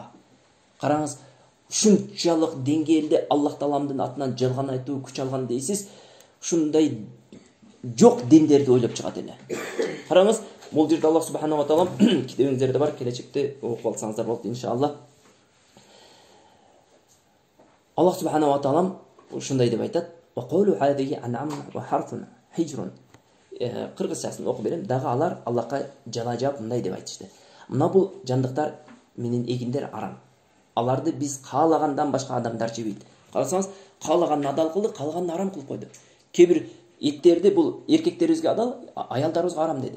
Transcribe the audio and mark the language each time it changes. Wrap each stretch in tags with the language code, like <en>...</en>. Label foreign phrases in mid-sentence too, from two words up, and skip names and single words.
<ky>Караңыз, ушунчалык деңгээлде Аллах Тааламдын атынан жалган айтуу күч алган дейсиз, ушундай жок диндерди ойлоп чыгат эле. Караңыз, бул жерде Аллах</ky> <ar>سبحانه وتعالى</ar> <ky>китебиңиздерде бар, келечекте окуп алсаңыздар болот иншаллах. Аллах</ky> <ar>سبحانه وتعالى</ar> <ky>ушундай деп айтат:</ky> <ar>"وقالوا هذه أنعام وحرف حجر."</ar> <ky>Кыргызчасын окуп берем. Дагы алар Аллахка жала жаап мындай деп айтышты: "Мына бул жандыктар менен эгиндер арам. Аларды биз каалагандан башка адамдар жебейт." Карасаңыз, каалаганын адал кылды, каалаганын арам кылып койду. Кээ бир эттерди бул эркектерибизге адал, аялдарыбызга арам деди.</ky>